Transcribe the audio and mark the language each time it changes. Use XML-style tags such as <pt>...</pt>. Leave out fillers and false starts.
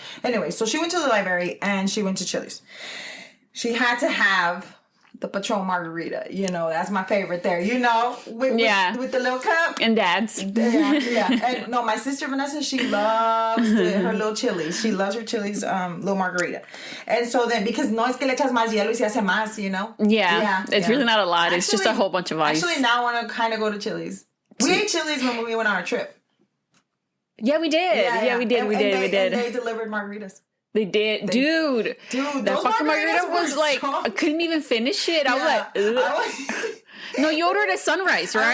<en>Anyway, so she went to the library and she went to Chili's. She had to have the Patron margarita. That's my favorite there. With the little cup. And Dad's. Yeah. And no, my sister Vanessa, she loves her little Chili's. She loves her Chili's little margarita. And so then, because</en> <es>no es que le echas más hielo y se hace más,</es> <en>Yeah. It's really not a lot. Actually, it's just a whole bunch of ice. Actually, now I want to kind of go to Chili's. We ate Chili's when we went on our trip. Yeah, we did. Yeah, we did. We did. And they delivered margaritas. They did. Dude, that fucking margarita was like, I couldn't even finish it. I was like, ugh. No, you ordered a sunrise, right?</en>